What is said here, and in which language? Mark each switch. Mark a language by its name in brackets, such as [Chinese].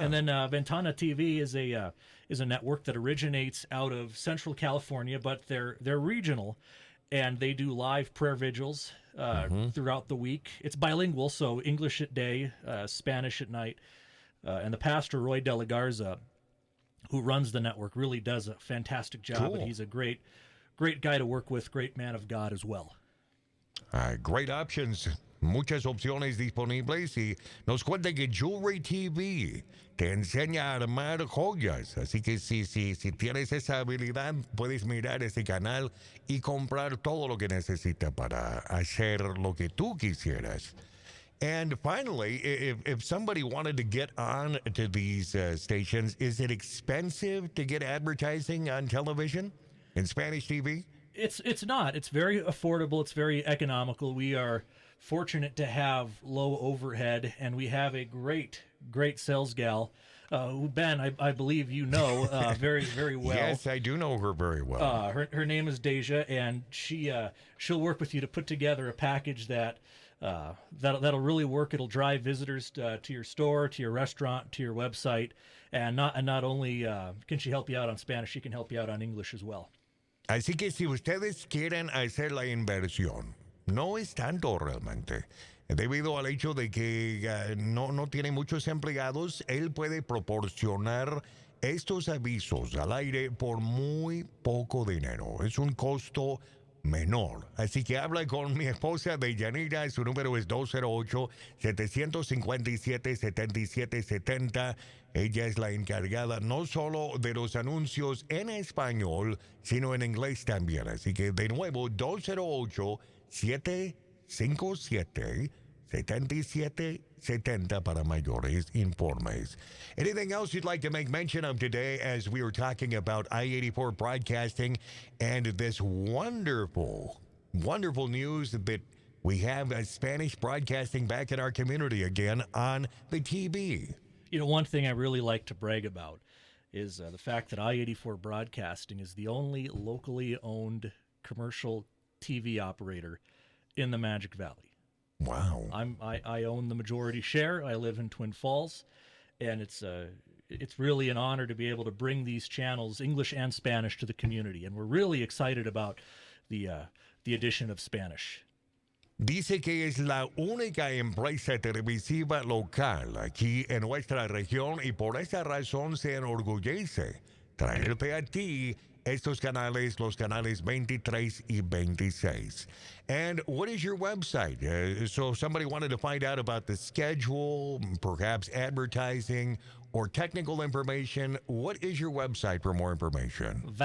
[English] And then Ventana TV is a network that originates out of Central California, but they're regional, and they do live prayer vigils throughout the week. It's bilingual, so English at day, Spanish at night. And the pastor, Roy De La Garza, who runs the network, really does a fantastic job, Cool. and he's a great guy to work with, great man of God as well. Great options. [Spanish] Muchas opciones disponibles y nos cuenta que Jewelry TV te enseña a armar joyas. Así que si tienes esa habilidad, puedes mirar ese canal y comprar todo lo que necesitas para hacer lo que tú quisieras. [English] And finally, if somebody wanted to get on to these stations, is it expensive to get advertising on television in Spanish TV? It's not. It's very affordable. It's very economical. We are fortunate to have low overhead, and we have a great sales gal, who, Ben, I believe you know very well. Yes, I do know her very well. Her name is Deja, and she'll work with you to put together a package that'll really work. It'll drive visitors to your store, to your restaurant, to your website, and not only can she help you out on Spanish, she can help you out on English as well. [Spanish] Así que si ustedes quieren hacer la inversión, no es tanto realmente. Debido al hecho de que no tiene muchos empleados, él puede proporcionar estos avisos al aire por muy poco dinero. Es un costo menor. Así que habla con mi esposa de Yanira, su número es 208-757-7770. Ella es la encargada no solo de los anuncios en español, sino en inglés también. Así que de nuevo, 208-757-7770 para mayores informes. [English] Anything else you'd like to make mention of today as we were talking about I-84 broadcasting and this wonderful news that we have Spanish broadcasting back in our community again on the TV? You know, one thing I really like to brag about is the fact that I-84 Broadcasting is the only locally owned commercial TV operator in the Magic Valley. Wow. I own the majority share. I live in Twin Falls, and it's really an honor to be able to bring these channels, English and Spanish, to the community. And we're really excited about the addition of Spanish. [Spanish] Dice que es la única empresa televisiva local aquí en nuestra región y por esa razón se enorgullece traerte a ti estos canales, los canales 23 y 26. [English] And what is your website? So somebody wanted to find out about the schedule, perhaps advertising or technical information. What is your website for more information?